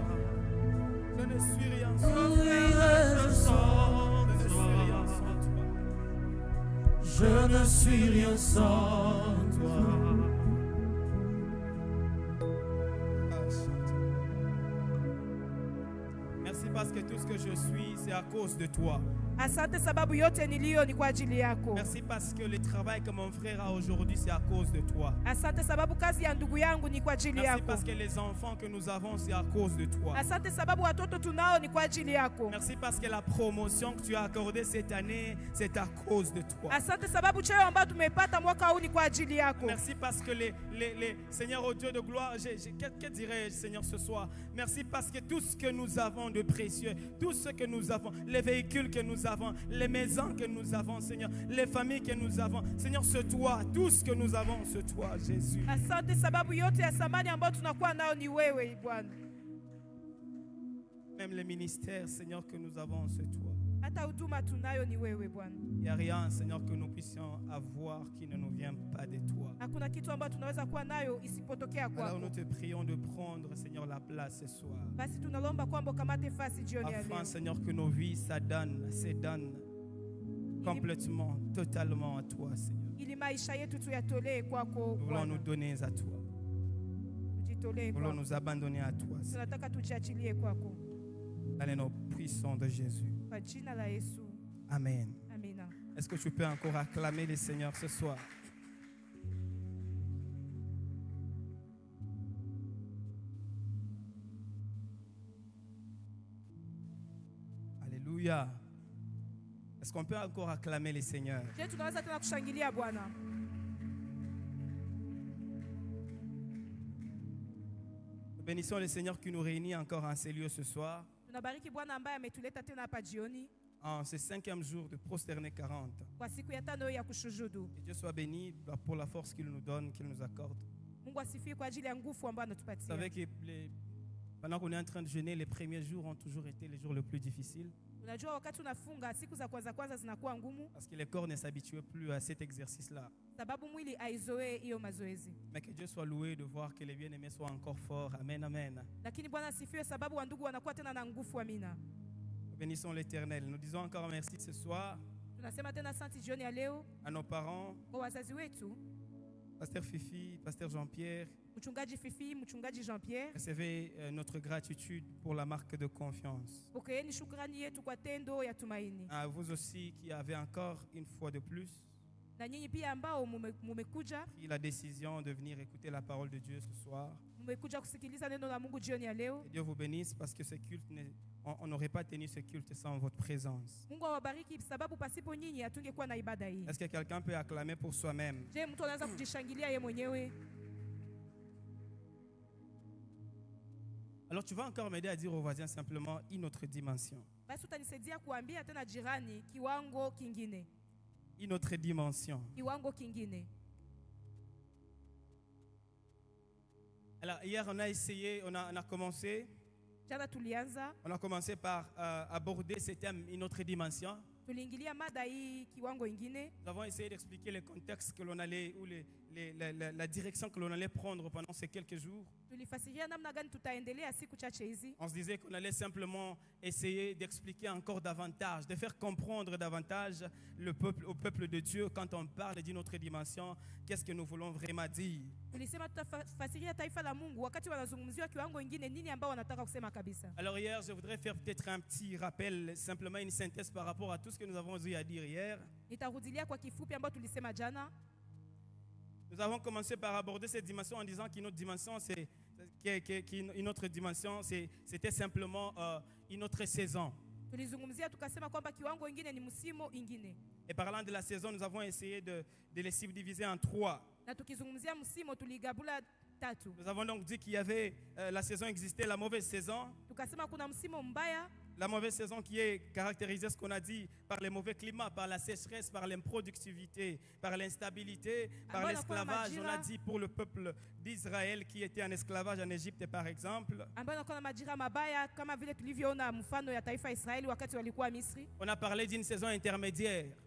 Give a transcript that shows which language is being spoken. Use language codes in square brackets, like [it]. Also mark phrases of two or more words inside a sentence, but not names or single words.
[fr] Je ne suis rien sans toi. Je ne suis rien sans toi. Merci parce que tout ce que je suis, c'est à cause de toi. [sw] Asante sababu yote niliyo ni kwa ajili yako. [fr] Merci parce que le travail que mon frère a aujourd'hui, c'est à cause de toi. [sw] Asante sababu kazi ya ndugu yangu ni kwa ajili [fr] Merci [sw] yako. [fr] parce que les enfants que nous avons, c'est à cause de toi. [sw] Asante sababu watoto tunao ni kwa ajili yako. [fr] Merci parce que la promotion que tu as accordée cette année, c'est à cause de toi. [sw] Asante sababu cheo ambacho tumepata mwaka huu ni kwa ajili yako. [fr] Merci parce que les Seigneur, au Dieu de gloire, que dirais-je, Seigneur, ce soir? Merci parce que tout ce que nous avons de précieux, tout ce que nous avons, les véhicules que nous avons, les maisons que nous avons, Seigneur, les familles que nous avons, Seigneur, c'est toi, tout ce que nous avons, c'est toi, Jésus. [sw] Asante sababu yote ya samani ambayo tunakuwa nao ni wewe, Bwana. [fr] Même les ministères, Seigneur, que nous avons, c'est toi. [sw] Hata huduma tunayo ni wewe Bwana. [fr] Il n'y a rien, Seigneur, que nous puissions avoir qui ne nous vient pas de toi. [sw] Hakuna kitu ambacho tunaweza kuwa nayo isipotokea [fr] Alors [sw] kwako. [fr] nous te prions de prendre, Seigneur, la place ce soir. [sw] Basi tunalomba kwamba ukamate fasi jioni ya [fr] Afin, [sw] leo. [fr] Seigneur, que nos vies s'adonnent complètement, totalement à toi, Seigneur. [sw] Ili maisha yetu tuyatolee kwako [fr] Nous voulons nous [sw] Bwana. [fr] donner à toi. [sw] Tujitolee [fr] Nous voulons [sw] kwako. [fr] nous abandonner à toi, Seigneur. [sw] Tunataka tujiachilie kwako. [fr] Dans les noms puissants de Jésus. [sw] Kwa jina la Yesu. [fr] Amen. [sw] Amina. [fr] Est-ce que tu peux encore acclamer le Seigneur ce soir? Alléluia. Est-ce qu'on peut encore acclamer le Seigneur? [sw] Je tunaweza tena kushangilia Bwana. [fr] Nous bénissons le Seigneur qui nous réunit encore en ces lieux ce soir, [sw] Tunabariki Bwana ambaye ametuleta tena hapa jioni [fr] en ce 5e jour de Prosterné 40. [sw] kwa siku ya tano ya kushuhudu. [fr] Que Dieu soit béni pour la force qu'il nous donne, qu'il nous accorde. [sw] Mungu asifiwe kwa ajili ya nguvu ambayo [fr] Vous [sw] anatupatia. [fr] savez que pendant qu'on est en train de jeûner, les premiers jours ont toujours été les jours les plus difficiles, [sw] Unajua wakati unafunga siku za kwanza zinakuwa ngumu [fr] parce que le corps ne s'habituait plus à cet exercice-là. [sw] sababu mwili aizoee hiyo mazoezi. [fr] Mais que Dieu soit loué de voir que les bien-aimés soient encore forts. Amen, amen. [sw] Lakini Bwana asifiwe sababu wandugu wanakuwa tena na nguvu. Amina. [fr] Nous bénissons l'Éternel. Nous disons encore merci ce soir [sw] Tunasema tena asante jioni ya leo [fr] à nos parents, [sw] kwa wazazi wetu, [fr] Pasteur Fifi, Pasteur Jean-Pierre. [sw] mchungaji Fifi, mchungaji Jean-Pierre. [fr] Recevez notre gratitude pour la marque de confiance. [sw] Pokeeni shukrani yetu kwa tendo ya tumaini. [fr] À vous aussi qui avez encore une fois de plus [sw] Na nyinyi pia ambao mumekuja [fr] pris la décision de venir écouter la parole de Dieu ce soir. [sw] mmekuja kusikiliza neno la Mungu jioni ya leo. [fr] Que Dieu vous bénisse parce que ce culte, on n'aurait pas tenu ce culte sans votre présence. [sw] Mungu awabariki sababu pasipo nyinyi hatungekuwa na ibada hii. [fr] Est-ce que quelqu'un peut acclamer pour soi-même? [sw] Je, mtu anaweza kujishangilia yeye mwenyewe? [fr] Alors tu vas encore m'aider à dire aux voisins simplement une autre dimension. [sw] Basi utanisaidia kuambia tena jirani kiwango kingine. [fr] Une autre dimension. [sw] Kiwango kingine. [fr] Alors hier on a essayé, on a commencé [sw] Jana tulianza, [fr] par aborder ce thème, une autre dimension. [sw] tuliingilia mada hii kiwango ingine. [fr] Nous avons essayé d'expliquer le contexte que l'on allait, ou la direction que l'on allait prendre pendant ces quelques jours. [sw] Tulifasiria namna gani tutaendelea siku chache hizi. [fr] On se disait qu'on allait simplement essayer d'expliquer encore davantage, de faire comprendre davantage au peuple de Dieu quand on parle d'une autre dimension, qu'est-ce que nous voulons vraiment dire. [sw] Tulisema tutafasiria taifa la Mungu wakati wanazungumziwa kiwango ingine nini ambao wanataka kusema kabisa. [fr] Alors hier, je voudrais faire peut-être un petit rappel, simplement une synthèse par rapport à tout ce que nous avons eu à dire hier. [sw] Nitarudilia kwa kifupi ambao tulisema jana. [fr] Nous avons commencé par aborder cette dimension en disant qu'une autre dimension, c'était simplement une autre saison. [sw] Tulizungumzia tukasema kwamba kiwango ingine ni msimu ingine. [fr] Et parlant de la saison, nous avons essayé de les subdiviser en 3. [sw] Na tukizungumzia msimu tuligabula tatu. [fr] Nous avons donc dit qu'il y avait la saison existait, la mauvaise saison. [sw] Tukasema kuna msimu mbaya. [fr] La mauvaise saison qui est caractérisée, ce qu'on a dit, par les mauvais climats, par la sécheresse, par l'improductivité, par l'instabilité, par l'esclavage. On a dit pour le peuple d'Israël qui était en esclavage en Égypte, par exemple. On a parlé d'une saison intermédiaire.